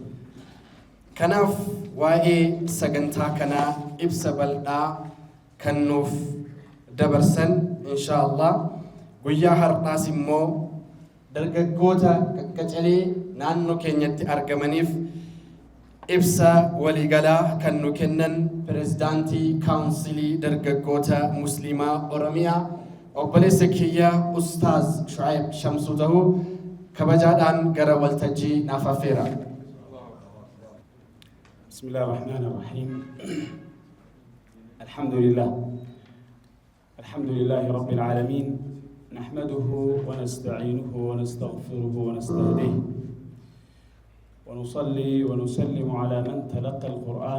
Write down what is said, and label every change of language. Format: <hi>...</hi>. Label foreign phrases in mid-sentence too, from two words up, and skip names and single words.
<om>Kanaaf waa'ee sagantaa kanaa ibsa bal'aa kan nuuf dabarsan inshaallah guyyaa har'aas immoo dargaggoota qaqqacalee naannoo keenyatti argamaniif ibsa waliigalaa kan nu kennan pirezidaantii kaawunsilii dargaggoota musliimaa Oromiyaa obboleessa kiyya Ustaaz Shu'aib Shamsuu ta'uu kabajaadhaan gara waltajjii naaf affeera.</om> <ar>بسم الله الرحمن الرحيم الحمد لله رب العالمين نحمده ونستعينه ونستغفره ونستهديه ونصلي ونسلم على من تلقى القرآن</ar>